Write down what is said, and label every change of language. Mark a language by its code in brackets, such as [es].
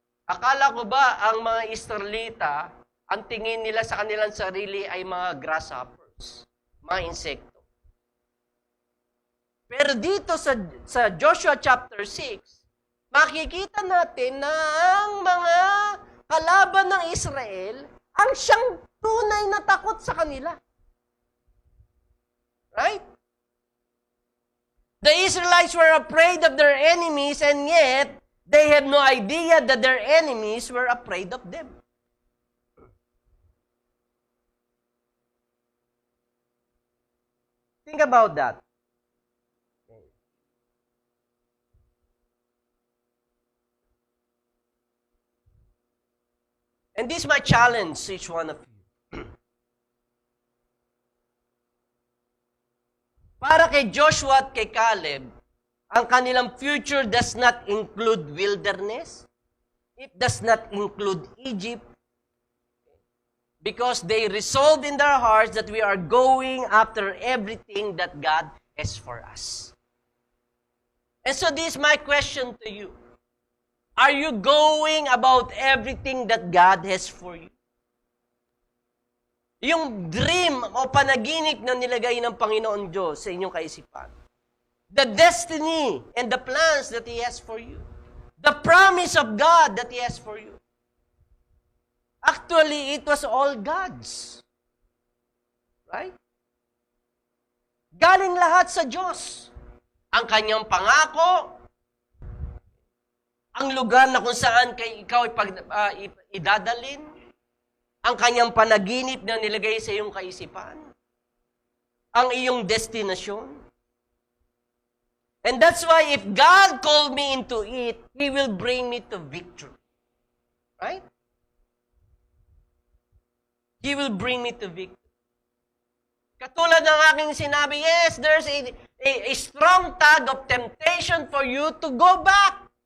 [tl] Akala ko ba ang mga Israelita, ang tingin nila sa kanilang sarili ay mga grasshoppers, mga insekto. Pero dito sa Joshua chapter 6, makikita natin na ang mga kalaban ng Israel ang siyang tunay na takot sa kanila. [en] Right? The Israelites were afraid of their enemies and yet they have no idea that their enemies were afraid of them. Think about that. And this is my challenge to each one of you. [tl] Para kay Joshua at kay Caleb, ang kanilang [en] future does not include wilderness. It does not include Egypt. Because they resolved in their hearts that we are going after everything that God has for us. And so this is my question to you. Are you going about everything that God has for you? [tl] Yung dream o panaginip na nilagay ng Panginoon Diyos sa inyong kaisipan. [en] The destiny and the plans that He has for you. The promise of God that He has for you. Actually, it was all God's. [tl] Right? Galing lahat sa Diyos. Ang kanyang pangako, ang lugar na kung saan ikaw idadalin, ang kanyang panaginip na nilagay sa iyong kaisipan, ang iyong destinasyon. [en] And that's why if God called me into it, He will bring me to victory. Right? He will bring me to victory. [tl] Katulad ng aking sinabi, [en] yes, there's a strong tug of temptation for you to go back.